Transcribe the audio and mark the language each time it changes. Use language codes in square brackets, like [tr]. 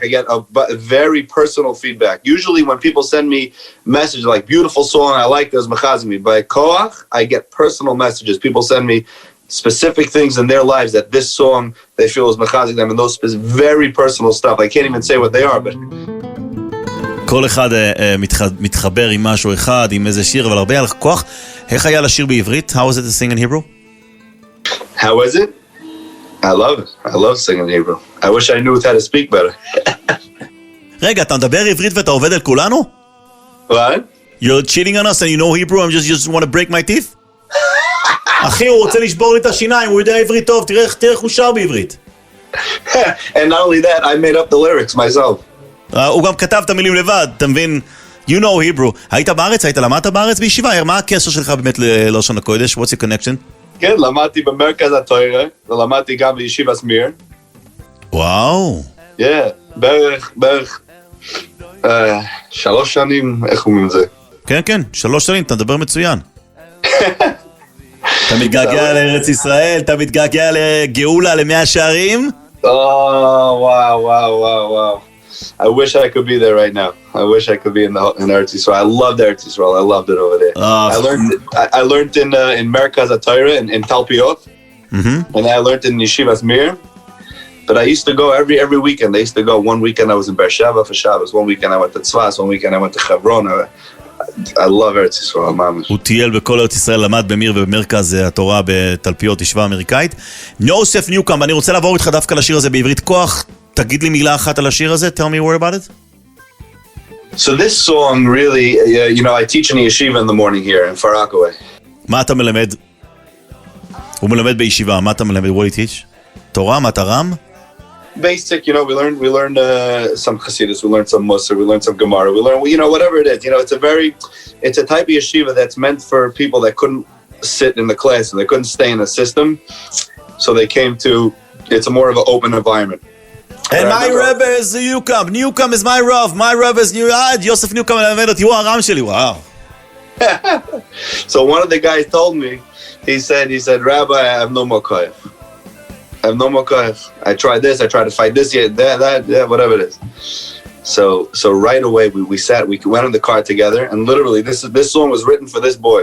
[en] I get a very personal feedback. Usually when people send me messages like beautiful song, I like this, machazim. By Koach, I get personal messages. People send me specific things in their lives that this song they feel is machazim them, and those very personal stuff. I can't even say what they are, but [he] כל אחד מתחבר עם משהו אחד, עם איזה שיר, אבל הרבה על כוח. איך היה לשיר בעברית? [en] How was it to sing in Hebrew? how was it? I love it. I love singing Hebrew. I wish I knew how to speak better. [he] רגע, אתה מדבר עברית ואתה עובד על כולנו? [en] What? You're cheating on us and you know Hebrew and you just want to break my teeth? [he] אחי, הוא רוצה לשבור לי את השיניים, הוא יודע עברית טוב, תראה איך הוא שר בעברית. [en] And not only that, I made up the lyrics myself. [he] הוא גם כתב את המילים לבד, אתה מבין? [en] You know Hebrew. [he] היית בארץ? למדת בארץ בישיבה? מה הקשר שלך באמת ללשון הקודש? [en] What's your connection? [he] כן, למדתי במרכז התורה, ולמדתי גם בישיבה הזמר. וואו. Yeah, בערך 3 שנים, איך אומרים את זה? כן, 3 שנים, אתה מדבר מצוין. אתה מתגעגע לארץ ישראל, אתה מתגעגע לגאולה, ל100 שערים? [en] Wow. I wish I could be there right now. I wish I could be in Eretz Yisrael. I loved Eretz Yisrael. I loved it over there. I learned in Merkaz HaTorah in Talpiot, and I learned in Yeshiva Azmir. But I used to go every weekend. I used to go. One weekend I was in Beersheba for Shabbos. One weekend I went to Tzfas. One weekend I went to Hebron. I love Eretz Yisrael, mamish. [he] הוא טייל בכל ארץ ישראל, למד במיר ובמרכז התורה בתלפיות ישיבה אמריקאית. יוסף ניוקומב, אני רוצה לעבור איתך דווקא לשיר הזה בעברית כוח. תגיד לי מילה אחת על השיר הזה. [en] Tell me more about it. So this song really, I teach in a yeshiva in the morning here in Far Rockaway. [he] מה אתה מלמד? הוא מלמד בישיבה, מה אתה מלמד? [en] What do you teach? [he] תורה, מטרם? [en] Basic, we learned some Hasidus, we learned some Musar, we learned some Gemara, we learned, whatever it is. It's a type of yeshiva that's meant for people that couldn't sit in the class and they couldn't stay in the system. So they came to, it's more of an open environment. And my Rebbe is ניוקומב. ניוקומב is my Rav. My Rebbe is [he] יוסף ניוקומב מלמד אותי, הוא הרם שלי, וואו. [en] So one of the guys told me, he said, Rabbi, I have no more koyach. I have no more koyach. I tried this, I tried to fight this, that, whatever it is. So right away we sat, we went in the car together, and literally this song was written for this boy.